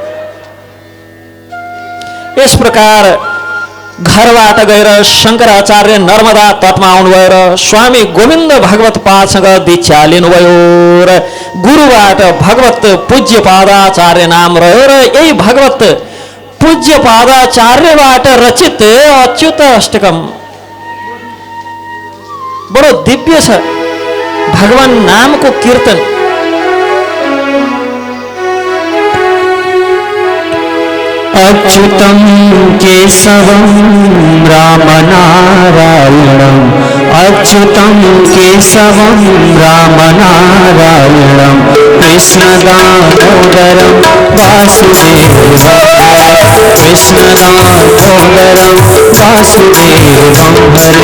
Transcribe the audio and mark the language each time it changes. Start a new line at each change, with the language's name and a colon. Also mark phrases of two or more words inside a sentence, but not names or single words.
Nepali: यस प्रकार घरबाट गएर शङ्कराचार्य नर्मदा तटमा आउनुभयो र स्वामी गोविन्द भगवत पादसँग दीक्षा लिनुभयो र गुरुबाट भगवत पूज्य पादाचार्य नाम रह्यो र यही भगवत पूज्य पादाचार्यबाट रचित अच्युत अष्टकम बडो दिव्य छ। भगवान नामको कीर्तन
Sanskrit: अच्युतं केशवं रामनारायणं, अच्युतं केशवं रामनारायणं, कृष्णदामोदरं वासुदेवं, कृष्णदामोदरं वासुदेवं हरे,